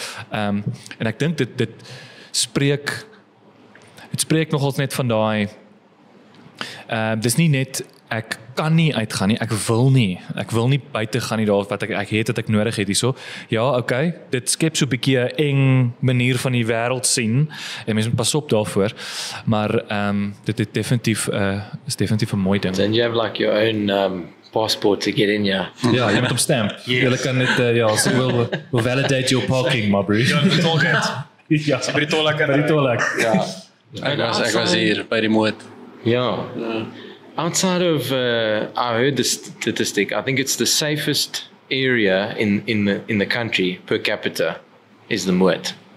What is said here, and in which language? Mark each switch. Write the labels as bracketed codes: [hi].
[af] En ek dink dit spreek nogals net van daai, dis nie net, ek kan nie uitgaan nie, ek wil nie buite gaan nie daar wat ek het wat ek nodig het hierso. Ja, okay, dit skep so 'n bietjie 'n eng manier van die wêreld sien en mense moet pas op daarvoor, maar dit is definitief 'n mooi ding. [en] And you have like your own passport to get in, yeah. [af] Ja, jy moet op stamp. Jy kan net so [en] we'll validate your parking, my bro. [af] Ja, die tolgate. Ja, by die tolhek. [en] Yeah. [af] Ek was hier by die moed. [en] Yeah. Outside of, I heard the statistic, I think it's the safest area in the country per capita is the Moed.